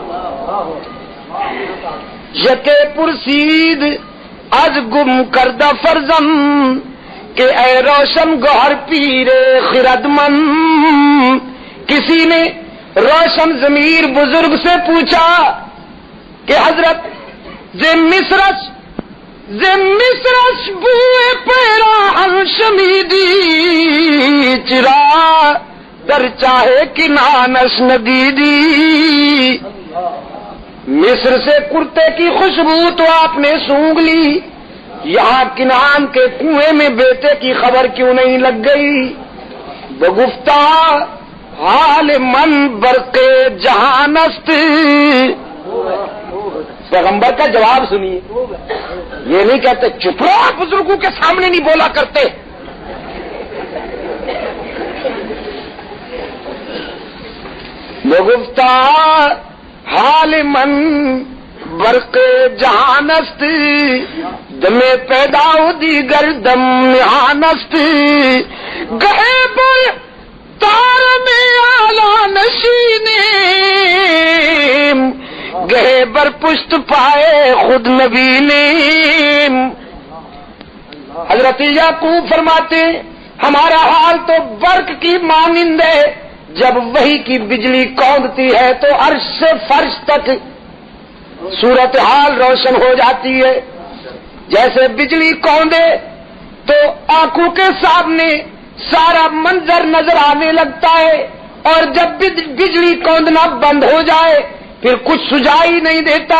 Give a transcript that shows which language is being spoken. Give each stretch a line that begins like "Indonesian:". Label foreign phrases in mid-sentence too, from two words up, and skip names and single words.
Persian: یکے پرسید از گم کردہ فرزم کہ اے روشن گوہر پیر خرد من.
Urdu: کسی نے روشن ضمیر بزرگ سے پوچھا کہ حضرت
Persian: مصرش بوئے پیراہن شمیدی چرا در چاہے کنانش ندیدی.
Urdu: مصر سے کرتے کی خوشبو تو آپ نے سونگ لی، یہاں کنعان کے کنویں میں بیٹے کی خبر کیوں نہیں لگ گئی؟
Persian: بگفتہ حال من برق جہانست.
Urdu: پیغمبر کا جواب سنیے، یہ نہیں کہتے چپ رہو بزرگوں کے سامنے نہیں بولا کرتے.
Persian: بگفتہ حال من برق جہانست دم پیدا دیگر دم نہانست. گہے پر تار میں آلہ نشینیم گہے بر پشت پائے خود نبینیم.
Urdu: حضرت یعقوب فرماتے ہمارا حال تو برق کی مانند ہے، جب وحی کی بجلی کوندتی ہے تو عرش سے فرش تک صورتحال روشن ہو جاتی ہے. جیسے بجلی کوندے تو آنکھوں کے سامنے سارا منظر نظر آنے لگتا ہے، اور جب بجلی کوندنا بند ہو جائے پھر کچھ سجائی نہیں دیتا.